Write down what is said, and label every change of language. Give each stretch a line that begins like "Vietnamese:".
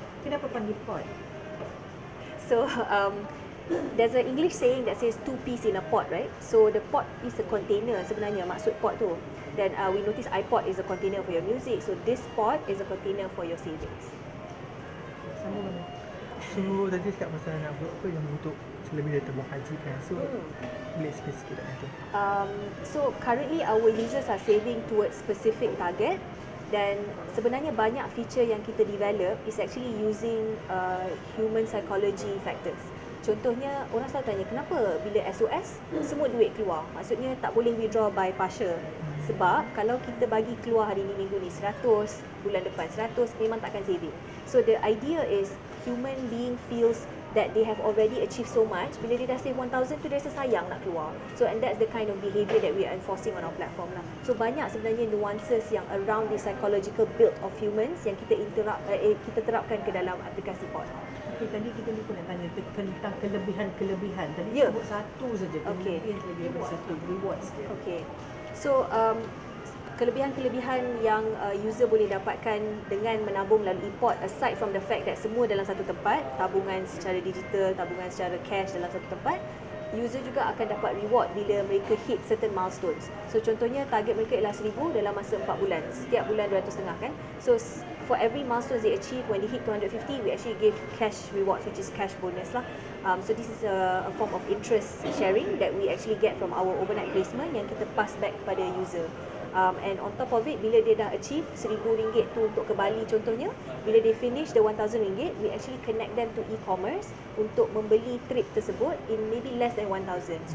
Malay: Kenapa panggil pod?
English: So there's an English saying that says 2 peas in a pod, right? So the pod is a container sebenarnya, maksud pod tu. Then we notice iPod is a container for your music, so this pod is a container for your savings.
Malay: Sama mana? So tadi cakap pasal nak buat apa yang untuk lebih dari tabung haji kan. So boleh sikit-sikit tak nanti.
English: So currently our users are saving towards specific target, dan sebenarnya banyak feature yang kita develop is actually using human psychology factors.
Malay: Contohnya, orang selalu tanya, kenapa bila SOS semua duit keluar? Maksudnya tak boleh withdraw by partial. Sebab kalau kita bagi keluar hari ni, minggu ni 100, bulan depan 100, memang takkan saving.
English: So the idea is human being feels that they have already achieved so much.
Malay: Bila dia dah save 1,000 tu, dia rasa sayang nak keluar. So and that's the kind of behaviour that we are enforcing on our platform lah. So banyak sebenarnya nuances yang around the psychological build of humans yang kita terapkan ke dalam aplikasi pod. Okay, tadi kita lupa nak tanya tentang kelebihan-kelebihan. Tadi sebut satu saja. Kelebihan satu, rewards dia. Okay. So kelebihan-kelebihan yang user boleh dapatkan dengan menabung melalui pod, aside from the fact that semua dalam satu tempat, tabungan secara digital, tabungan secara cash dalam satu tempat, user juga akan dapat reward bila mereka hit certain milestones. So contohnya target mereka ialah 1,000 dalam masa 4 bulan. Setiap bulan 200.5 kan.
English: So for every milestone they achieve, when they hit 250, we actually give cash rewards, which is cash bonus lah. So this is a form of interest sharing that we actually get from our overnight placement yang kita pass back kepada user. And on top of it, bila dia dah achieve RM1,000 tu untuk ke Bali contohnya, bila dia finish the RM1,000, we actually connect them to e-commerce untuk membeli trip tersebut in maybe less than 1,000.